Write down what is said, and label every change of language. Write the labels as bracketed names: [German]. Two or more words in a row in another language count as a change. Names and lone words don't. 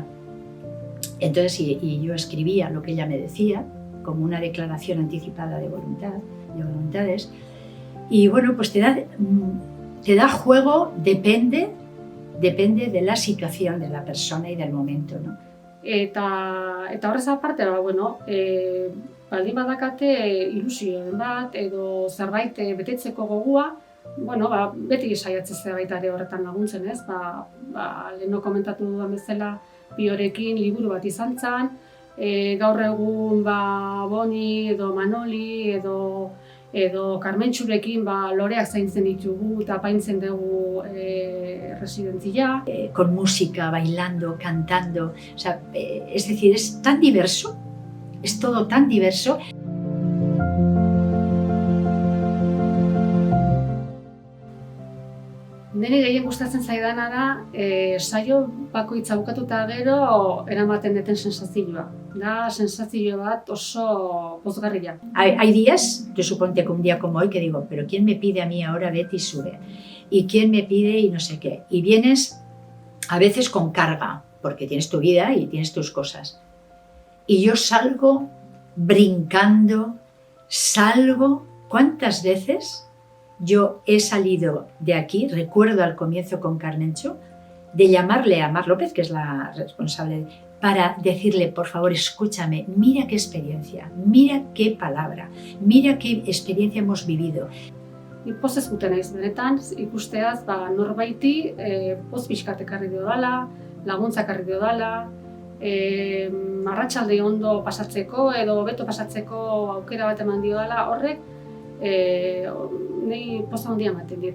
[Spanish] Entonces, y yo escribía lo que ella me decía, como una declaración anticipada de voluntades, y bueno, pues te da juego, depende de la situación de la persona y del momento, ¿no? [Basque] Eta horrez aparte, baldin badakate ilusioen bat edo zerbait betetzeko gogua, beti saiatzen zera baita ere horretan laguntzen, ez? Leheno komentatu dudan bezala Piorekin liburu bat izan zen, gaur egun Boni edo Manoli edo Karmentxurekin loreak zaintzen ditugu eta apaintzen dugu residentzia. [Spanish] Con música, bailando, cantando, o sea, es decir, es tan diverso, es todo tan diverso. [Basque] Niri gehien gustatzen zaidana da, saio bakoitza bukatuta gero eramaten duten sensazioa. Da sensazio bat oso pozgarria. [Spanish] Hay días, yo suponte que un día como hoy, que digo, pero ¿quién me pide a mí ahora Betty sube? ¿Y quién me pide y no sé qué? Y vienes a veces con carga, porque tienes tu vida y tienes tus cosas. Y yo salgo brincando, ¿cuántas veces yo he salido de aquí? Recuerdo al comienzo con Carmencho, de llamarle a Mar López, que es la responsable, para decirle, por favor, escúchame, mira qué experiencia, mira qué palabra, mira qué experiencia hemos vivido. [Basque] Pozez guten naiz benetan, ikusteaz norbaiti poz pixkat ekarri diodala, laguntza ekarri diodala, arratsalde ondo pasatzeko edo hobeto pasatzeko aukera bat eman diodala, horrek nahi poza handia ematen dit.